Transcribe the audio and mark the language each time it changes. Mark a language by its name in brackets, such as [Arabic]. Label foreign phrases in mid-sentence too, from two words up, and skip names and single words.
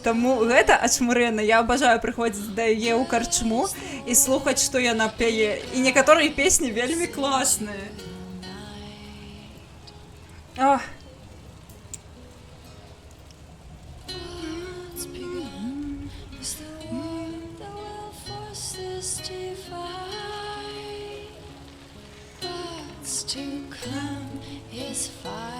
[Belarusian] Таму гэта ачмурэнна. Я абажаю прыходзіць да яе ў карчму і слухаць, што яна пяе. І некаторыя песні вельмі класныя. Ох. [English] What's begun is the war that will force this divide. What's to come is fire.